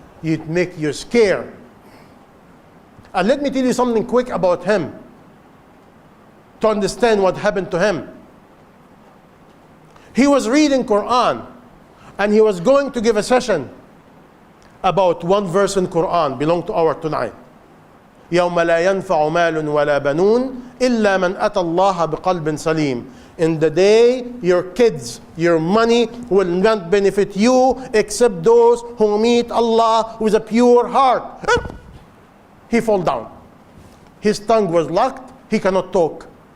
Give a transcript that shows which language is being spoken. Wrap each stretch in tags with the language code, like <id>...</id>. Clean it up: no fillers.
<en>It make you scared. And let me tell you something quick about him to understand what happened to him. He was reading Quran and he was going to give a session about one verse in Quran belong to our tonight.</en> <ar>يوم لا ينفع مال ولا بنون إلا من أتى الله بقلب سليم.</ar> <en>In the day, your kids, your money will not benefit you except those who meet Allah with a pure heart. He fall down. His tongue was locked. He cannot talk.</en>